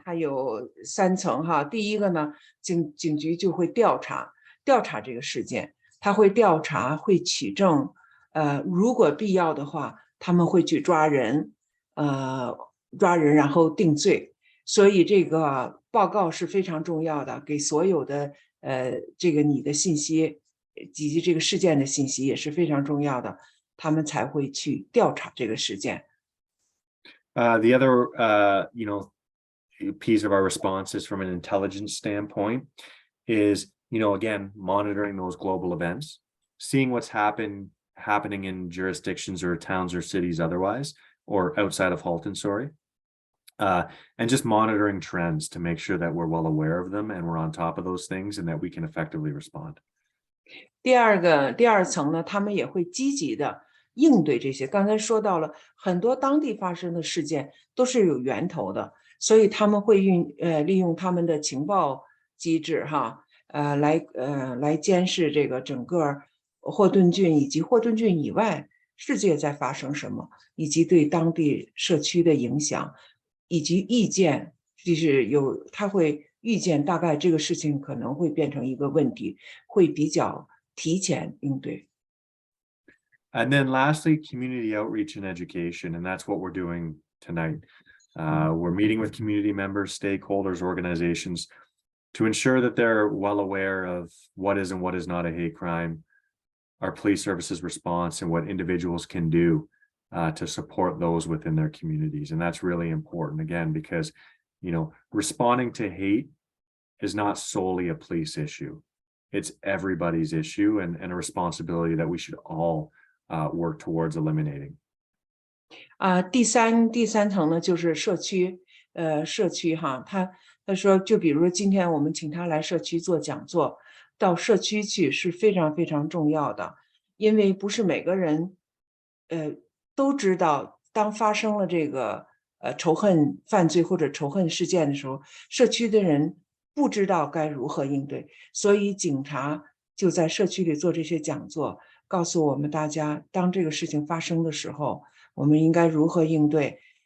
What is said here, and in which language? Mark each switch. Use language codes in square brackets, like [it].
[zh] 它有3层哈。第一个呢，警局就会调查这个事件，他会调查，会取证，如果必要的话，他们会去抓人，然后定罪。所以这个报告是非常重要的，给所有的这个你的信息以及这个事件的信息也是非常重要的，他们才会去调查这个事件。 [en] The other, piece of our response is from an intelligence standpoint is, again, monitoring those global events, seeing what's happening in jurisdictions or towns or cities otherwise, or outside of Halton, sorry. And just monitoring trends to make sure that we're well aware of them and we're on top of those things and that we can effectively respond. [zh] 第二层呢，他们也会积极的应对这些。刚才说到了很多当地发生的事件都是有源头的，所以他们会利用他们的情报机制哈，来监视这个整个霍顿郡以及霍顿郡以外世界在发生什么，以及对当地社区的影响，以及意见，就是他会预见大概这个事情可能会变成一个问题，会比较提前应对。 [en] And then lastly, community outreach and education. And that's what we're doing tonight. We're meeting with community members, stakeholders, organizations to ensure that they're well aware of what is and what is not a hate crime, our police services response, and what individuals can do to support those within their communities. And that's really important, again, because, responding to hate is not solely a police issue. It's everybody's issue and a responsibility that we should all work towards eliminating. [zh] 第三层呢，就是社区哈，他说，就比如说今天我们请他来社区做讲座，到社区去是非常非常重要的，因为不是每个人都知道，当发生了这个仇恨犯罪或者仇恨事件的时候，社区的人不知道该如何应对，所以警察就在社区里做这些讲座，告诉我们大家，当这个事情发生的时候，我们应该如何应对。